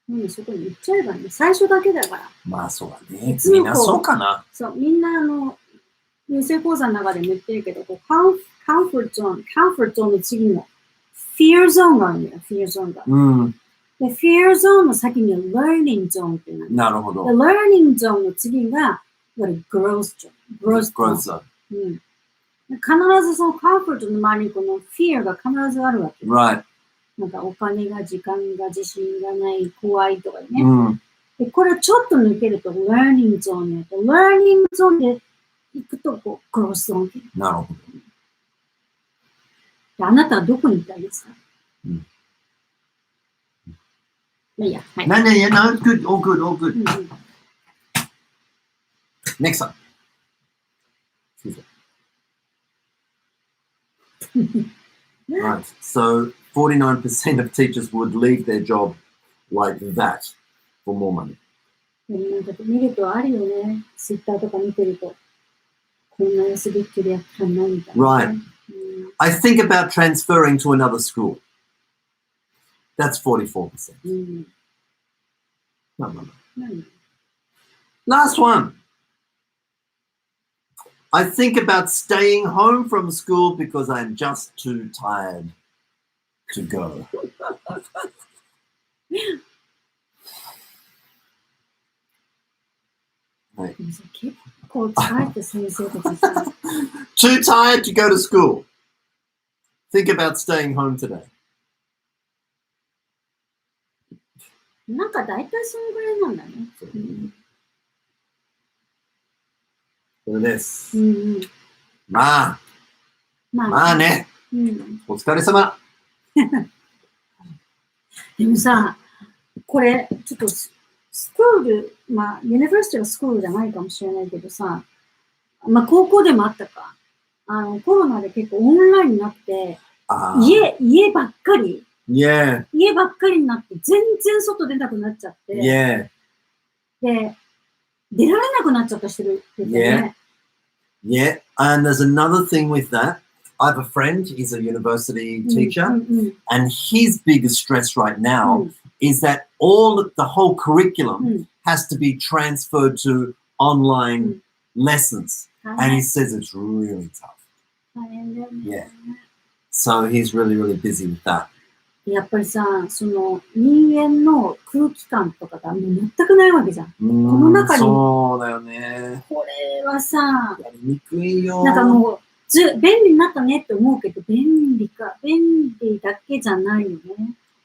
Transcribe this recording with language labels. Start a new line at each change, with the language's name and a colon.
Japanese: そこに行っちゃえばね、最初だけだから。まあそうだね。みんなそうかな。そう、みんな優勢講座の中でも言ってるけど、カンフォートゾーンの次のフィアゾーンがあるんだよ、フィアゾーンが。で、フィアゾーンの先には learning zone っていうの。なるほど。 learning zone の次が、growth zone。必ずそのカンフォートの周りにこのフィアが必ずあるわけ。
English: Right.
Japanese: なんかお金が、時間が、自信がない、怖いとかね。で、これをちょっと抜けると learning zone ね。 learning zone で行くとこう、growth zone。なるほど。で、あなたはどこに行きたいですか？いや、はい。
English: No, it's good, all good. Next one. Right, so 49% of teachers would leave their job like that for more money.
Japanese: なんか見るとあるよね。ツイッターとか見てると。こんな安びっきりやったんなみたいな。
English: Right. I think about transferring to another school. That's 44%. No. Last one. I think about staying home from school because I'm just too tired to go. Right. Too tired to go to school. Think about staying home today.
Japanese: なんか大体そのぐらいなんだね。そうです。まあね。お疲れ様。でもさ、これ、ちょっとスクール、まあ、ユニバーシティはスクールじゃないかもしれないけどさ、まあ、高校でもあったか。コロナで結構オンラインになって、家ばっかり。
English: Yeah.
Japanese: 家ばっかりになって、全然外出なくなっちゃって。
English: Yeah.
Japanese: で、出られなくなっちゃった人いるよね。
English: Yeah. And there's another thing with that. I have a friend, he's a university teacher, and his biggest stress right now is that the whole curriculum has to be transferred to online lessons. And he says it's really tough. Yeah. So he's really, really busy with that.
Japanese: やっぱりさ、その人間の空気感とかがもう全くないわけじゃん。この中に。そうだよね。これはさ、やりにくいよ。なんかもう、便利になったねって思うけど、便利だけじゃないよね。